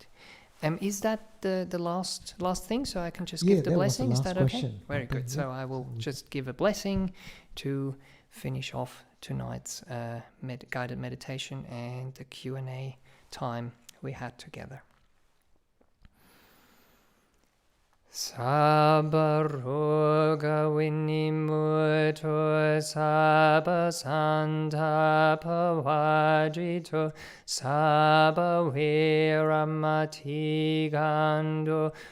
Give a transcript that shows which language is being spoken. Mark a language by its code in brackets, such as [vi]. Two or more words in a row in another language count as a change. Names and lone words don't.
[en] Is that the last thing? So I can just give the blessing? Is that okay? Very good. So I will just give a blessing to finish off tonight's guided meditation and the Q&A time we had together. [pi] Sabba roga vinimuto, sabba santapa vajito, sabba viramati gando,